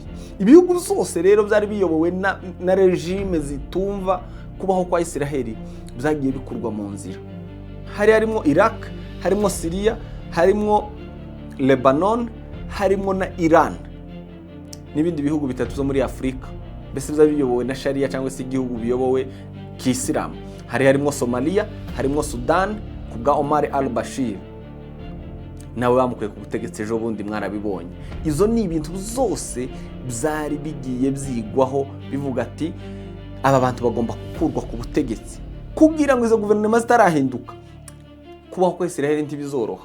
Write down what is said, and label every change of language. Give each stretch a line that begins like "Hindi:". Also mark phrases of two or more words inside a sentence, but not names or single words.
Kinyarwanda: Ibihugu byose rero byari biyobowe na regime zitumva kubaho kwa Israel byagiye bikurwa mu nzira. Harimo Iraq, harimo Syria, harimo Lebanon, harimo na Iran n'ibindi bihugu bitatu zo muri Afrika. Bese byari biyobowe na Sharia cyangwa se igihugu biyobowe k'Islam. Harimo Somalia, harimo Sudan kubwa Omar al-Bashir, nawe bamukuye ku butegetsi ejo bundi mwarabibonye. Izo ni ibintu zose byari bigiye byigwaho bivuga ati aba bantu bagomba gukurwa ku butegetsi kugira ngo izo guverinoma zitarahinduka, kubaho kwa Israel ntibizoroha.